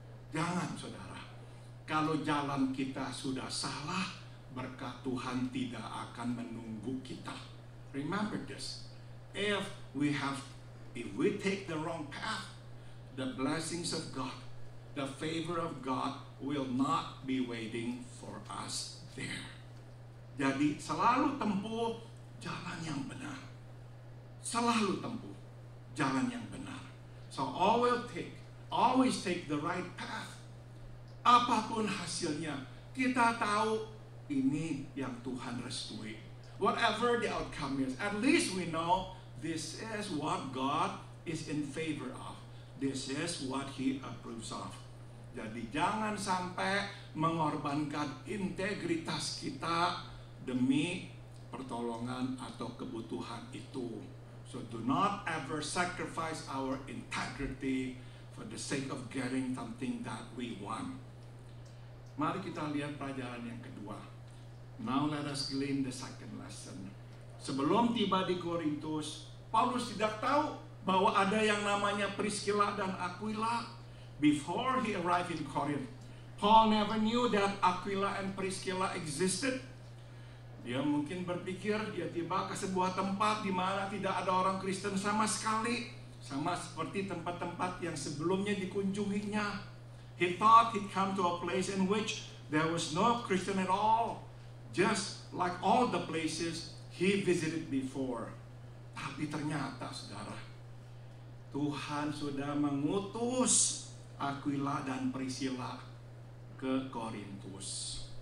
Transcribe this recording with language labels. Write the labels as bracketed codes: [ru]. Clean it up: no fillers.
[id] Jangan, saudara. Kalau jalan kita sudah salah, berkat Tuhan tidak akan menunggu kita. [en] Remember this. If we take the wrong path, the blessings of God, the favor of God will not be waiting for us there. [id] Jadi selalu tempuh jalan yang benar. Selalu tempuh jalan yang benar. [en] So always take the right path. [id] Apapun hasilnya, kita tahu ini yang Tuhan restui. [en] Whatever the outcome is, at least we know this is what God is in favor of. This is what He approves of. [id] Jadi jangan sampai mengorbankan integritas kita demi pertolongan atau kebutuhan itu. [en] So do not ever sacrifice our integrity for the sake of getting something that we want. [id] Mari kita lihat pelajaran yang kedua. [en] Now let us glean the second lesson. [id] Sebelum tiba di Korintus, Paulus tidak tahu bahwa ada yang namanya Priscilla dan Aquila. [en] Before he arrived in Corinth, Paul never knew that Aquila and Priscilla existed. [id] Dia mungkin berpikir dia tiba ke sebuah tempat di mana tidak ada orang Kristen sama sekali, sama seperti tempat-tempat yang sebelumnya dikunjunginya. [en] He thought he'd come to a place in which there was no Christian at all, just like all the places he visited before. [id] Tapi ternyata, saudara, Tuhan sudah mengutus Aquila dan Priscilla ke Korintus.